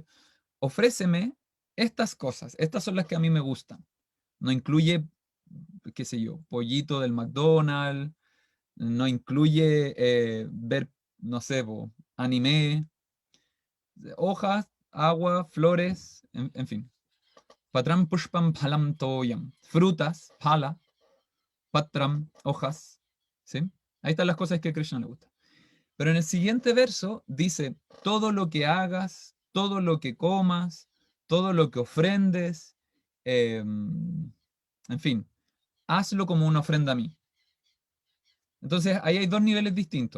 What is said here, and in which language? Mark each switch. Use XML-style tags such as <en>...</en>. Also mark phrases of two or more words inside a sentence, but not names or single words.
<es>Ofréceme estas cosas. Estas son las que a mí me gustan. No incluye, qué sé yo, pollito del McDonald's. No incluye ver, no sé, anime, hojas, agua, flores, en fin.</es> <sa>पत्रं पुष्पं फलं तोयम्.</sa> <es>Frutas,</es> <sa>फल, पत्रम्,</sa> <es>hojas. ¿Sí? Ahí están las cosas que a Krishna le gustan. Pero en el siguiente verso dice, todo lo que hagas, todo lo que comas, todo lo que ofrendes, en fin, hazlo como una ofrenda a mí. Entonces, ahí hay dos niveles distintos.</es>